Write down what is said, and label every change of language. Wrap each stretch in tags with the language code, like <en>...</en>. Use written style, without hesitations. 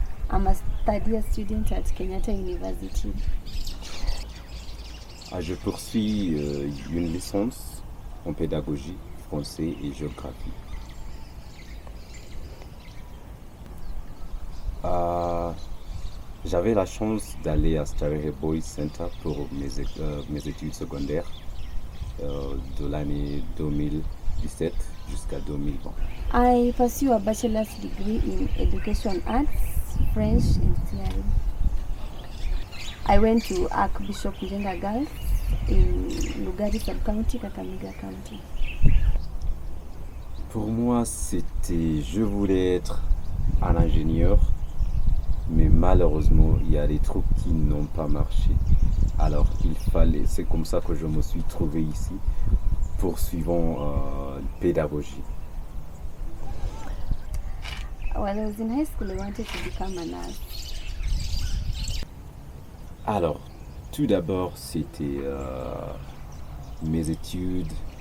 <en>I'm a third-year student at Kenyatta University.</en> <fr>Je poursuis une licence en pédagogie, français et géographie. J'avais la chance d'aller à Starry Boys Center pour mes études secondaires de l'année 2017 jusqu'à 2020.</fr> <en>I pursue a bachelor's degree in education arts, French and theory. I went to Archbishop Njenga Girls in Lugari Sub-County, Kakamega County.</en> <fr>Pour moi, je voulais être un ingénieur, mais malheureusement, il y a des trucs qui n'ont pas marché. Alors, c'est comme ça que je me suis trouvé ici, poursuivant pédagogie.</fr> <en>When I was in high school, I wanted to become a nurse.</en> <fr>Alors, tout d'abord, c'était mes études.</fr>